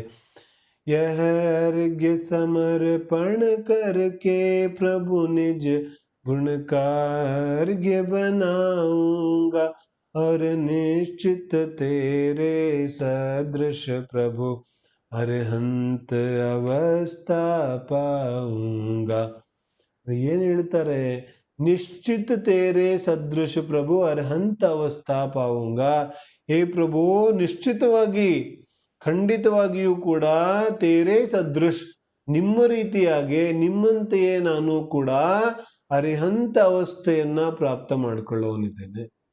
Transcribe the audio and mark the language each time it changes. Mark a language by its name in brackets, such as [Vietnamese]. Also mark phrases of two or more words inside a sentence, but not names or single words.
[Hindi] यह अर्घ्य समर्पण करके प्रभु निज गुण का अर्घ्य बनाऊंगा, और निश्चित तेरे सदृश प्रभु अरहंत अवस्था पाऊंगा. [Kannada] ಏನು ಹೇಳ್ತಾರೆ, [Hindi] निश्चित तेरे सदृश प्रभु अरहंत अवस्था पाऊंगा. [Kannada] ಹೇ ಪ್ರಭು, ನಿಶ್ಚಿತವಾಗಿ ಖಂಡಿತವಾಗಿಯೂ ಕೂಡ [Hindi] तेरे सदृश, [Kannada] ನಿಮ್ಮ ರೀತಿಯಾಗಿ ನಿಮ್ಮಂತೆಯೇ ನಾನು ಕೂಡ ಅರಿಹಂತ ಅವಸ್ಥೆಯನ್ನ ಪ್ರಾಪ್ತ ಮಾಡಿಕೊಳ್ಳುವನಿದ್ದೇನೆ.